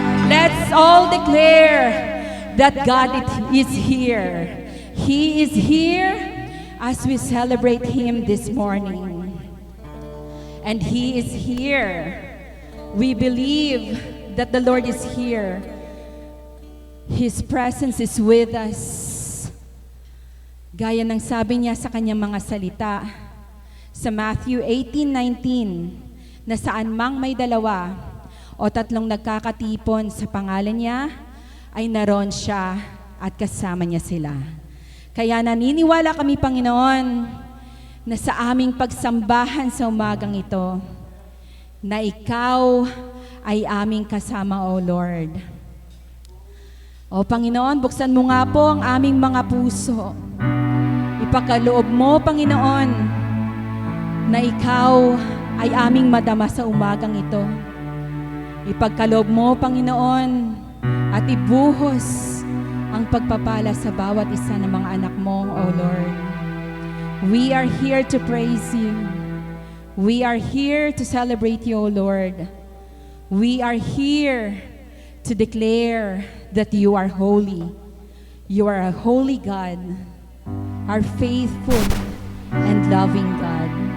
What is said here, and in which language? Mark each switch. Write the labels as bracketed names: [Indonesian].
[English] Let's all declare that God is here. He is here as we celebrate Him this morning. And He is here. We believe that the Lord is here. His presence is with us. [Filipino] Gaya ng sabi niya sa kanyang mga salita sa Matthew 18:19, na saan mang may dalawa o tatlong nagkakatipon sa pangalan niya, ay naroon siya at kasama niya sila. Kaya naniniwala kami, Panginoon, na sa aming pagsambahan sa umagang ito, na Ikaw ay aming kasama, O Lord. O Panginoon, buksan mo nga po ang aming mga puso. Ipakaloob mo, Panginoon, na Ikaw ay aming madama sa umagang ito. Ipagkaloob mo, Panginoon, at ibuhos ang pagpapala sa bawat isa ng mga anak mo, O Lord. [English] We are here to praise You. We are here to celebrate You, O Lord. We are here to declare that You are holy. You are a holy God, our faithful and loving God.